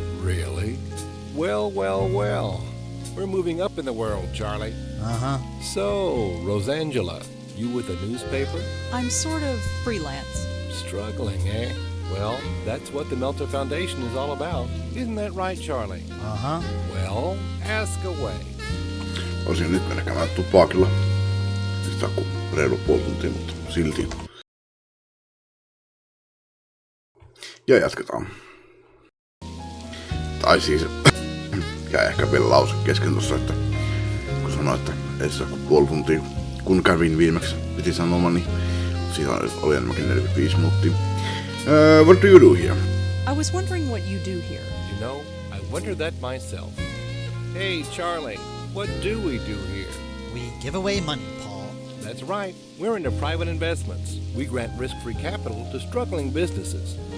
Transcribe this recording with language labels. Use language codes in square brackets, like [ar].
[en] Really? Well, well, well. We're moving up in the world, Charlie. Uh-huh. So, Rosangela, you with a newspaper? I'm sort of freelance. Struggling, eh? Well, that's what the Meltzer Foundation is all about. Isn't that right, Charlie? Uh-huh. Well, ask away. [fi] Olisin nyt mennä käymään tupakilla. Sitten on reilu puoli tuntia, mutta silti. Ja jatketaan. Tai siis, ja ehkä vielä lause kesken tossa, että kun sanoin, että ei sitä kuin puoli tuntia, kun kävin viimeksi, piti sanoa, niin siitä oli enemmänkin 45 minuuttia. [en] What do you do here? I was wondering what you do here. You know, I wonder that myself. Hey, Charlie, what do we do here? We give away money, Paul. That's right. We're into private investments. We grant risk-free capital to struggling businesses.